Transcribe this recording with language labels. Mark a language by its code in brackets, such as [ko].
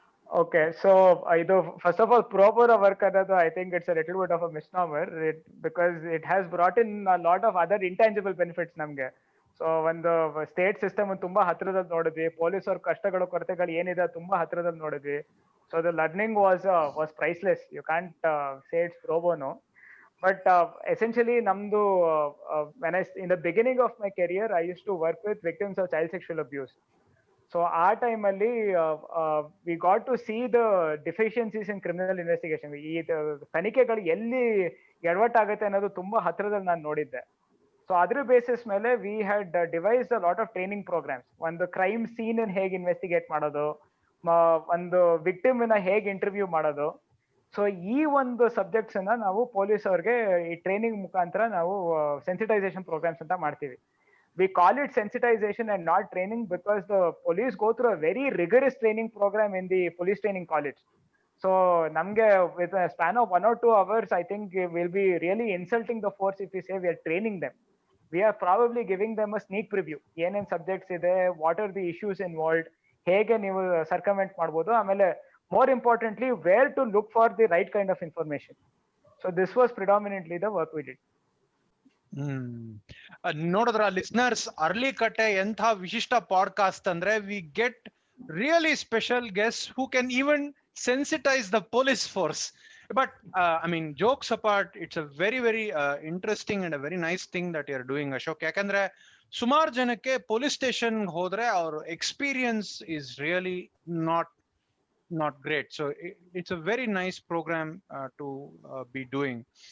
[en] Okay, so ಇದು first of all pro-bono work ಅನ್ನೋದು I think it's a little bit of a misnomer, because it has brought in a lot of other intangible benefits [kn] ನಮ್ಗೆ. So ಒಂದು state system ತುಂಬಾ ಹತ್ರದಲ್ಲಿ ನೋಡಿದ್ವಿ, police ಅವ್ರ ಕಷ್ಟಗಳು ಕೊರತೆಗಳು ಏನಿದೆ ತುಂಬಾ ಹತ್ರದಲ್ಲಿ ನೋಡಿದ್ವಿ. [en] So the learning was priceless. You can't say it's pro bono. But essentially, [kn] namdu [en] in the beginning of my career, I used to work with victims of child sexual abuse. So our time ಅಲ್ಲಿ we got to see the deficiencies in criminal investigation. [kn] ಈ ತನಿಖೆಗಳು ಎಲ್ಲಿ ಎಡವಟ್ಟಾಗುತ್ತೆ ಅನ್ನೋದು ತುಂಬಾ ಹತ್ರದಲ್ಲಿ ನಾನು ನೋಡಿದ್ದೆ. So ಅದ್ರ basis ಮೇಲೆ [en] We had devised a lot of training programmes. [kn] ಒಂದು ಕ್ರೈಮ್ ಸೀನ್ ಹೇಗೆ ಇನ್ವೆಸ್ಟಿಗೇಟ್ ಮಾಡೋದು, ಒಂದು ವಿಕ್ಟಿಮ್ ಹೇಗೆ ಇಂಟರ್ವ್ಯೂ ಮಾಡೋದು. ಸೊ ಈ ಒಂದು ಸಬ್ಜೆಕ್ಟ್ಸ್ ಅನ್ನ ನಾವು ಪೊಲೀಸ್ ಅವ್ರಿಗೆ ಈ ಟ್ರೈನಿಂಗ್ ಮುಖಾಂತರ ನಾವು ಸೆನ್ಸಿಟೈಸೇಷನ್ ಪ್ರೋಗ್ರಾಮ್ಸ್ ಅಂತ ಮಾಡ್ತೀವಿ. [en] We call it sensitization and not training because the police go through a very rigorous training program in the police training college. So [kn] namge [en] with a span of 1 or 2 hours, I think we'll be really insulting the force if we say we are training them. We are probably giving them a sneak preview. [kn] ಏನೇನ್ subjects ಇದೆ, [en] what are the issues involved, [kn] ಹೇಗೆ ನೀವು ಸರ್ಕಮೆಂಟ್ ಮಾಡ್ಬೋದು, ಆಮೇಲೆ [en] more importantly where to look for the right kind of information. So this was predominantly the work we did. [kn] ನೋಡಿದ್ರ listeners, ಅರ್ಲಿಕಟ್ಟೆ ಎಂಥ ವಿಶಿಷ್ಟ podcast ಅಂದ್ರೆ [en] We get really special guest who can even sensitise the police force. But I mean jokes apart, it's a very very interesting and a very nice thing that you are doing Ashok. [kn] ಯಾಕಂದ್ರೆ ಸುಮಾರು ಜನಕ್ಕೆ police station ಹೋದ್ರೆ ಅವ್ರ [en] Experience is really not great. So it's a very nice program to be doing.